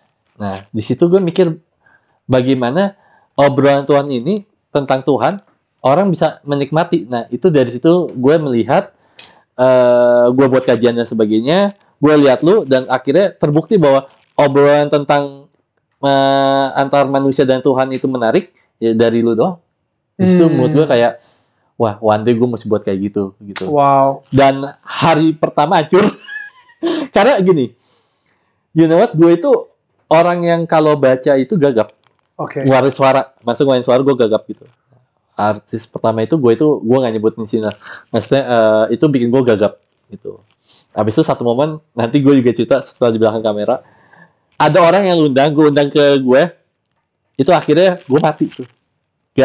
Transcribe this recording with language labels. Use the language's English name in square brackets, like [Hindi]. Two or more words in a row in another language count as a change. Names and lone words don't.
[Indonesian] Nah, di situ gue mikir, bagaimana obrolan Tuhan ini tentang Tuhan, orang bisa menikmati. Nah, itu dari situ gue melihat, gue buat kajian dan sebagainya, gue lihat lu, dan akhirnya terbukti bahwa obrolan tentang antar manusia dan Tuhan itu menarik ya dari lu doang. Di situ menurut gue kayak, wah, [English] one day [Indonesian] gue mesti buat kayak gitu. Wow. Dan hari pertama hancur. Karena gini, [English] you know what, [Indonesian] gue itu orang yang kalau baca itu gagap. Ngeluarin suara, ngeluarin suara gue gagap gitu. Artis pertama itu gue nggak nyebutin sini lah. Maksudnya itu bikin gue gagap gitu. Habis itu satu momen, nanti gue juga cerita setelah di belakang kamera, ada orang yang gue undang ke gue, itu akhirnya gue mati tuh.